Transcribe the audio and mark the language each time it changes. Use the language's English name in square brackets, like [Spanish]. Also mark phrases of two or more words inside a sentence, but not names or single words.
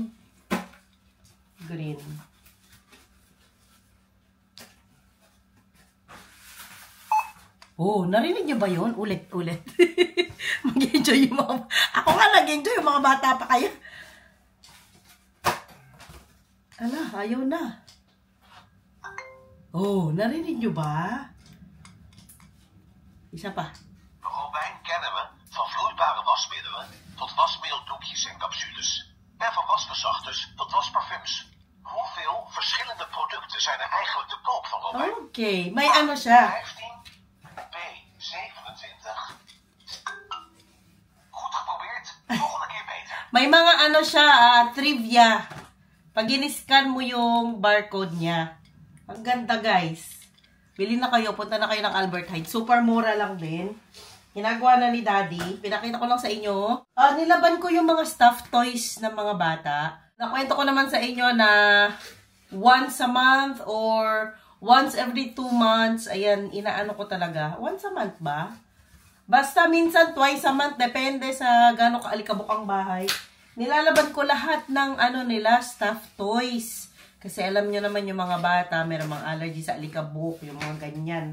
[Filipino] Green. Oh, narinig niyo ba yun? Ulit-ulit. Mag-enjoy yung mga... Ako nga nag-enjoy yung mga bata pa kayo. Ala, ayaw na. Oh, narinig niyo ba? Isa pa. [Dutch] Robijn kennen we van vloeibare wasmiddelen tot wasmiddeldoekjes en capsules. En van wasverzachters tot wasparfums. Hoeveel verschillende producten zijn er eigenlijk te koop van Robijn? [Filipino] Okay, may siya. [Dutch] 15 B27. Goed geprobeerd. Volgende keer beter. [Filipino] May mga siya, trivia. Pag in-scan mo yung barcode niya. Ang ganda, guys. Bili na kayo, punta na kayo ng Albert Heijn. Super mura lang din. Ginagawa na ni Daddy. Pinakita ko lang sa inyo. Nilaban ko yung mga [English] stuffed toys [Filipino] ng mga bata. Nakwento ko naman sa inyo na [English] once a month or once every 2 months. [Filipino] Ayan, inaano ko talaga. [English] Once a month [Filipino] ba? Basta minsan [English] twice a month. [Filipino] Depende sa gano'ng kaalikabok ang bahay. Nilalaban ko lahat ng nila, [English] stuffed toys. [Filipino] Kasi alam nyo naman yung mga bata, meron mga allergy sa alikabok, yung mga ganyan.